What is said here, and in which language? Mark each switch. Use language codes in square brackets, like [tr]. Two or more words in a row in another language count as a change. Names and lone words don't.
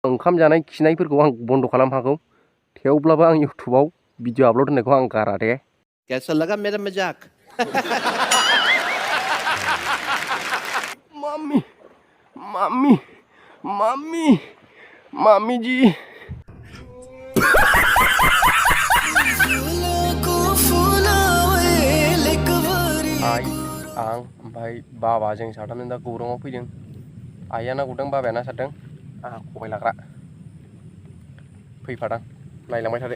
[brx] ओंखाम जानाय खिनायफोरखौ आं बन्द खालाम हागौ थेवब्लाबो आं इउटुबाव भिडिअ आपल'ड होनायखौ आं गारा दे। [hi] कैसा लगा मेरा मजाक? [brx] मम्मी मम्मी मम्मी मम्मी जी आइ आं ओमफ्राय बाबाजों साथामजों दा गौराङाव फैदों। आइया ना गुरदों बाबाया ना सारदों आंहा खबाय लाग्रा फैफादां नायलांबाय थादो।